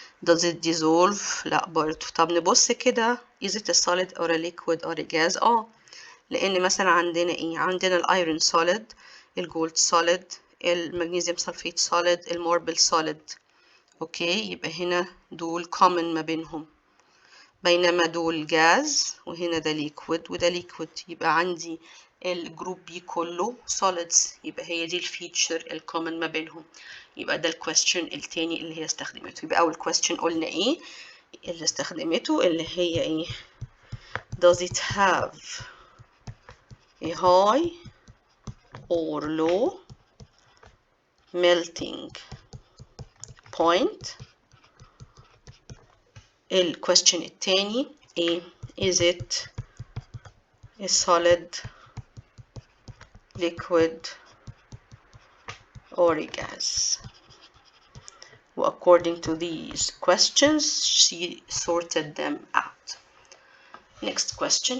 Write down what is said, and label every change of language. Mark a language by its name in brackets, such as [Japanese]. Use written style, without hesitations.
[English] does it dissolve؟ [Arabic] لا برضو. طب نبص كده [English] is it a solid or a liquid or a gas؟ [Arabic] لان مثلا عندنا ايه؟ عندنا الايرون solid، الجولد solid، المغنيسيوم سلفيت solid، الماربل solid. اوكي، يبقى هنا دول common ما بينهم، بينما دول جاز وهنا ده ليكويد وده ليكويد. يبقى عندي الجروب بي كله solids، يبقى هي دي الفيتشر الكومن ما بينهم. يبقى ده الكويستشن التاني اللي هي استخدمته. يبقى أول كويستشن قلنا إيه اللي استخدمته؟ اللي هي إيه؟ [English] does it have a high or low melting point. [Arabic] الكويستشن التاني إيه؟ [English] is it a solid, liquid or a gas. According to these questions she sorted them out. Next question.